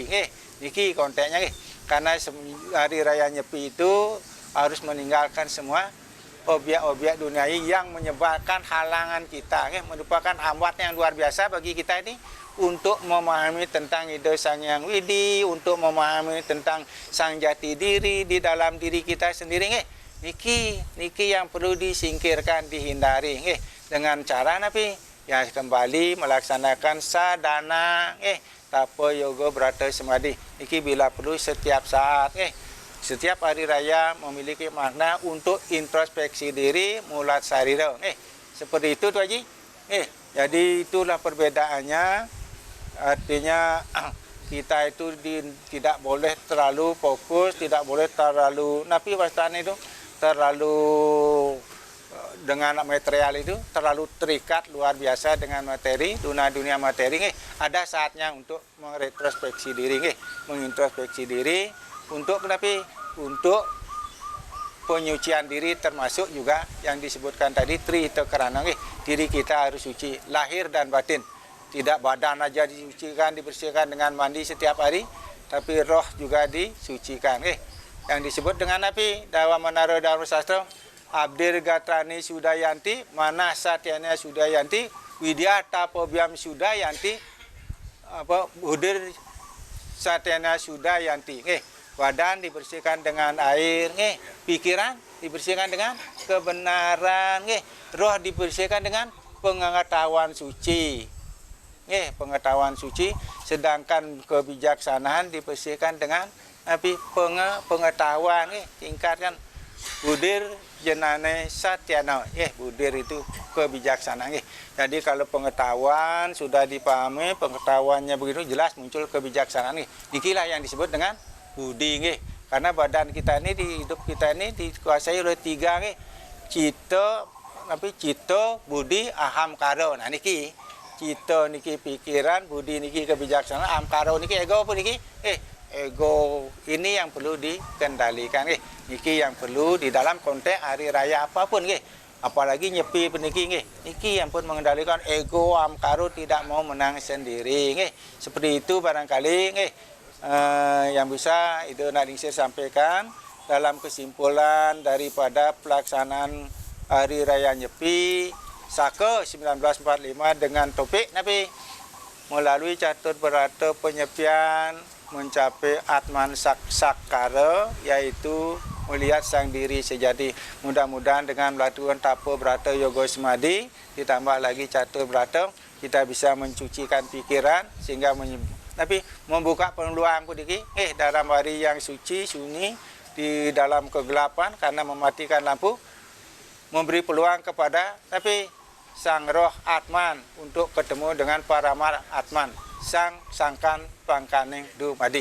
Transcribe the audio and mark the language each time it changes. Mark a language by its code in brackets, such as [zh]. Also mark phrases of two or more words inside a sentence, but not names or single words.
[id] Niki konteksnya karena hari raya Nyepi itu harus meninggalkan semua objek-objek duniawi yang menyebabkan halangan kita, merupakan hambat yang luar biasa bagi kita ini untuk memahami tentang ide Sang Yang Widi, untuk memahami tentang sang jati diri di dalam diri kita sendiri. Niki yang perlu disingkirkan, dihindari. Dengan cara napi? Ya kembali melaksanakan sadana, tapa yoga brata samadhi. Niki bila perlu setiap saat. Setiap hari raya memiliki makna untuk introspeksi diri, [ban] mulat sarira. [id] Seperti itu Tuan Haji. Jadi itulah perbedaannya. Artinya kita itu tidak boleh terlalu fokus, tidak boleh terlalu napi wastana itu terlalu dengan material itu terlalu terikat luar biasa dengan materi, dunia materi. Ada saatnya untuk meretrospeksi diri, mengintrospeksi diri untuk untuk penyucian diri, termasuk juga yang disebutkan tadi trita karana diri kita harus suci lahir dan batin. Tidak badan aja disucikan, dibersihkan dengan mandi setiap hari, tapi roh juga disucikan. Yang disebut dengan dalam menara Dharma Sastra, [sa] Abdir Gatrani Sudayanti, Manah Satyana Sudayanti, Widya Tapobyam Sudayanti, Budir Satyana Sudayanti. [id] Badan dibersihkan dengan air, pikiran dibersihkan dengan kebenaran, roh dibersihkan dengan pengetahuan suci. Pengetahuan suci, sedangkan kebijaksanaan dibersihkan dengan pengetahuan, tingkatkan [sa] budir jenane satyana, [id] budir itu kebijaksanaan. Jadi kalau pengetahuan sudah dipahami, pengetahuannya begitu jelas, muncul kebijaksanaan. Dikilah yang disebut dengan budi, karena badan kita ini, di hidup kita ini dikuasai oleh 3, cita, budi, aham, karo. Nah niki cita niki pikiran, budi niki kebijaksanaan, aham, karo niki ego apa niki? Ego ini yang perlu dikendalikan, niki yang perlu di dalam konteks hari raya apapun, apalagi nyepi peniki, niki yang pun mengendalikan ego, aham, karo, tidak mau menang sendiri, seperti itu barangkali, yang bisa itu Nadingsir sampaikan dalam kesimpulan daripada pelaksanaan hari raya Nyepi Saka 1945 dengan topik melalui catur berata penyepian mencapai Atman Sakkara, yaitu melihat sang diri sejati. Mudah-mudahan dengan melakukan tapa berata yoga semadi ditambah lagi catur berata, kita bisa mencucikan pikiran sehingga membuka peluang dalam hari yang suci sunyi di dalam kegelapan karena mematikan lampu, memberi peluang kepada sang roh Atman untuk ketemu dengan para Atman, sang [jv] sangkan pangkaning dumadi.